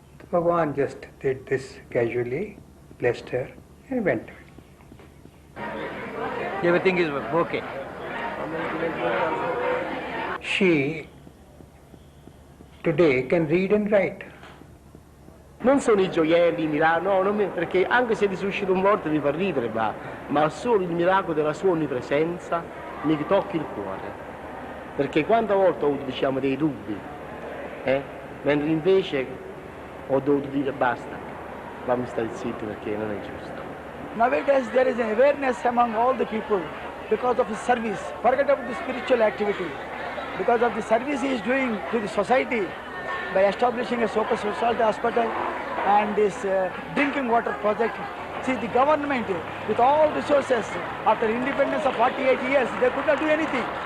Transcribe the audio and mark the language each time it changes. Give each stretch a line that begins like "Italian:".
English: Bhagwan just did this casually, blessed her, and went away. Everything is okay. She today can read and write.
Italian: Non sono i gioielli, i miracoli, perché anche se risuscita un morto mi fa ridere, ma solo il miracolo della sua onnipresenza mi tocca il cuore. Perché quante volte ho avuto, diciamo, dei dubbi, mentre invece ho dovuto dire basta, fammi stare zitto perché non è giusto.
English: Nowadays there is an awareness among all the people because of his service. Forget about the spiritual activity. Because of the service he is doing to the society by establishing a super specialty hospital and this drinking water project. See, the government with all resources, after independence of 48 years, they could not do anything.